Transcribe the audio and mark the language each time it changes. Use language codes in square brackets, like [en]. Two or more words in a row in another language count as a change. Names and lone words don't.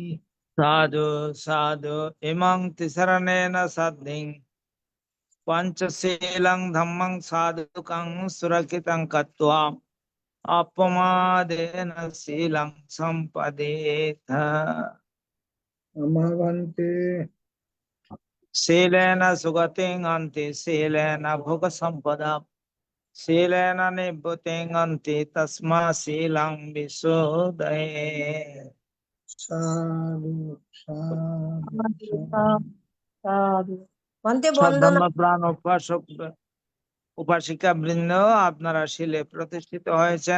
[pi] Sadhu sadhu imang tisaranena saddhing panchasilang dhammang sadhukang surakitang katva apamadena silang sampadetha. Amavante Silena sugating anti silena bhoga sampada শীলেন নিভৃতিঙ্গন্তি তস্মা শীলং বিশুদ্ধয়ে। সাধু সাধু [bn] সাধু। বন্তে বন্দনা। সদ্ধর্ম প্রাণ উপাসক উপাসিকা বৃন্দ, আপনারা শীলে প্রতিষ্ঠিত হয়েছেন।